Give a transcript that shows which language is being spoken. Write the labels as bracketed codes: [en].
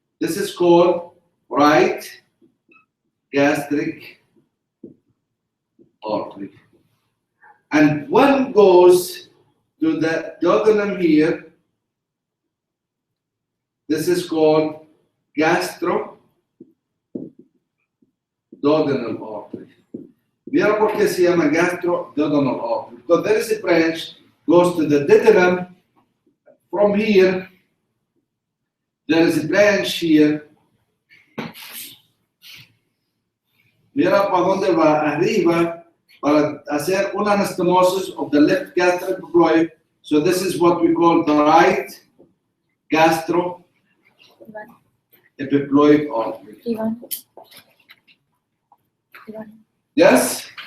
[en] This is called right gastric artery. And one goes to the duodenum here. This is called gastroduodenal artery. [es] Mira por qué se llama gastroduodenal artery. [en] Because there is a branch goes to the duodenum. From here, there is a branch here. [es] Mira para dónde va arriba para hacer una anastomosis [en] of the left gastroepiploid. So this is what we call the right gastroepiploid artery. Yes?